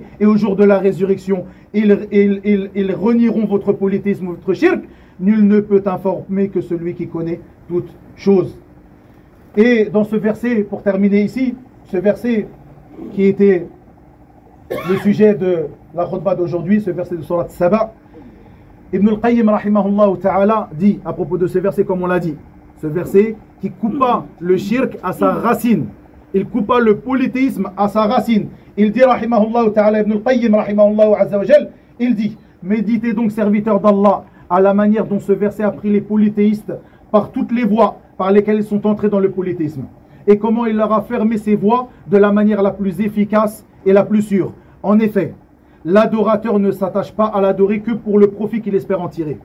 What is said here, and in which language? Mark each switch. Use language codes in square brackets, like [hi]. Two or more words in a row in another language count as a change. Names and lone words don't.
[fr] Et au jour de la résurrection, ils renieront votre polythéisme, votre shirk. Nul ne peut informer que celui qui connaît toutes choses. Et dans ce verset, pour terminer ici, ce verset qui était le sujet de la khutbah d'aujourd'hui, ce verset de Surat Saba, Ibn al-Qayyim [ar] رحمه الله تعالى [fr] dit à propos de ce verset, comme on l'a dit, ce verset qui coupa le shirk à sa racine, il coupa le polythéisme à sa racine. Il dit [ar] رحمه الله تعالى, [fr] Ibn al-Qayyim [ar] رحمه الله عز وجل, [fr] il dit, méditez donc serviteurs d'Allah à la manière dont ce verset a pris les polythéistes par toutes les voies par lesquelles ils sont entrés dans le polythéisme, et comment il leur a fermé ses voies de la manière la plus efficace et la plus sûre. En effet, l'adorateur ne s'attache pas à l'adorer que pour le profit qu'il espère en tirer.